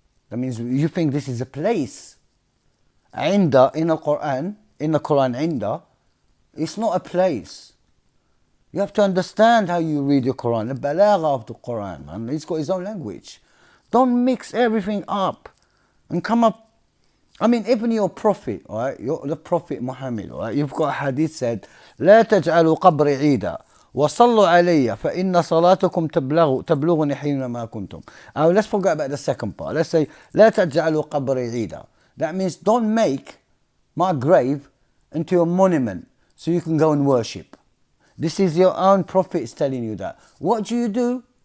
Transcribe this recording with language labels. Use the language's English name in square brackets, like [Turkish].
[English] That means you think this is a place. Inda in the Quran, inda, it's not a place. You have to understand how you read your Quran, the balagha of the Quran, man. It's got its own language. Don't mix everything up and come up. I mean, even your prophet, right? The prophet Muhammad, right? You've got a hadith said, [Arabic] لا تجعلوا قبري عيدا وصلوا علي فإن صلاتكم تبلغني حينما كنتم. [English] Let's forget about the second part. Let's say, [Arabic] لا تجعلوا قبري عيدا. [English] That means don't make my grave into a monument so you can go and worship. This is your own prophet is telling you that. What do you do?